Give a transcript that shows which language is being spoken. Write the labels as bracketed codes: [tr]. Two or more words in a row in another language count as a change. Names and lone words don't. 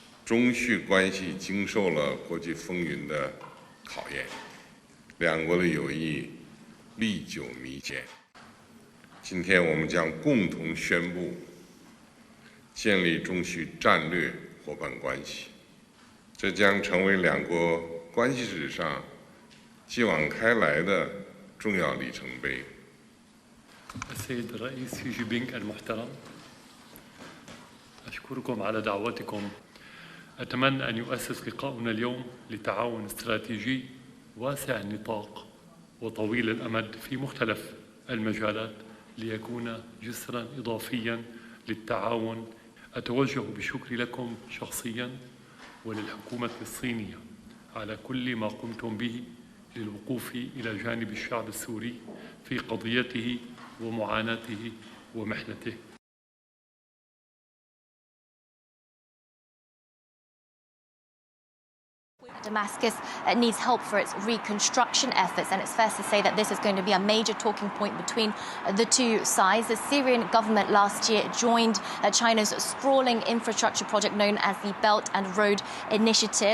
[zh] 中叙关系经受了国际风云的考验，两国的友谊历久弥坚。今天我们将共同宣布建立中叙战略伙伴关系，这将成为两国关系史上继往开来的重要里程碑。 [ar] السيد الرئيس شي جي بينغ المحترم، أشكركم على دعوتكم. أتمنى أن يؤسس لقاؤنا اليوم لتعاون استراتيجي واسع النطاق وطويل الأمد في مختلف المجالات ليكون جسرا إضافيا للتعاون. أتوجه بالشكر لكم شخصيا وللحكومة الصينية على كل ما قمتم به للوقوف إلى جانب الشعب السوري في قضيته ومعاناته ومحنته. [en] Damascus needs help for its reconstruction efforts, and it's fair to say that this is going to be a major talking point between the two sides. The Syrian government last year joined China's sprawling infrastructure project known as the Belt and Road Initiative.